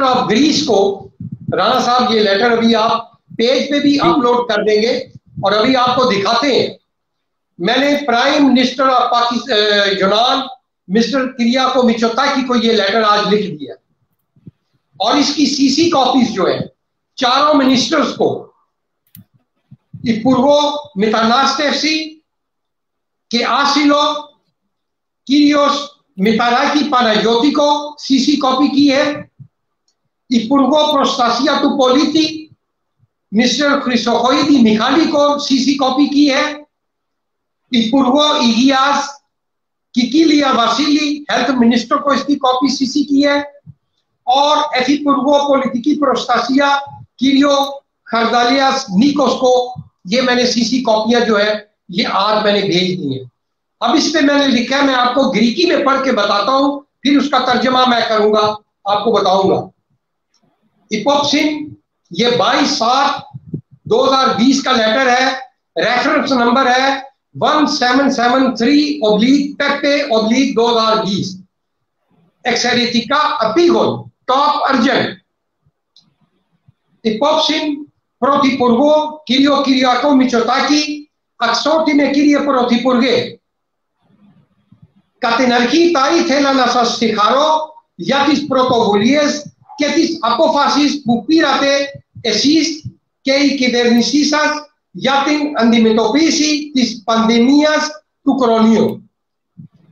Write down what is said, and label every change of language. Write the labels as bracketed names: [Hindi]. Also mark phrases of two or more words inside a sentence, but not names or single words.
[English] of Greece [Urdu] کو، رانا صاحب یہ لیٹر ابھی آپ پیج پہ بھی اپلوڈ کر دیں گے اور ابھی آپ کو دکھاتے ہیں، میں نے [English] prime minister of [Urdu] یونان مسٹر کریاکو میچوتاکی کو یہ لیٹر آج لکھ دیا اور اس کی [English] CC copies [Urdu] جو ہے چاروں منسٹرز کو، [Greek] Υπουργό Μετανάστευση και Άσυλο κύριος Μηταράκη Παναγιώτικο CC κόπη [Urdu] کی ہے, [Greek] Υπουργό Προστασία του Πολίτη Mr. [Urdu] Χρυσοχοίδη Μιχάλη کو CC κόπη کی ہے, [Greek] Υπουργό Υγείας Κικίλια Βασίλη [English] Health Minister [Urdu] کو اس کی کاپی CC کی ہے اور [Greek] Υπουργό Πολιτική Προστασία κύριο [Urdu] خردالیاس نیکوس کو یہ میں نے [English] CC copies [Urdu] جو ہے یہ آج میں نے بھیج دی ہیں. اب اس پہ میں نے لکھا ہے، میں آپ کو گریکی میں پڑھ کے بتاتا ہوں، پھر اس کا ترجمہ میں کروں گا، آپ کو بتاؤں گا. ایپوپسن یہ 22/7/2020 کا لیٹر ہے، [English] reference number [Urdu] ہے 1773/Pepe/2020. [Greek] Εξαιρετικά επίγον, [English] top urgent. [Greek] Υπόψη Πρωθυπουργό κύριο Κυριακό Μητσοτάκη, αξιότιμε κύριε Πρωθυπουργέ, κατά την αρχή θα ήθελα να σας συγχαρώ για τις πρωτοβουλίες και τις απόφασεις που πήρατε εσείς και η κυβέρνησή σας για την αντιμετωπίση της πανδημίας του κορονοϊού.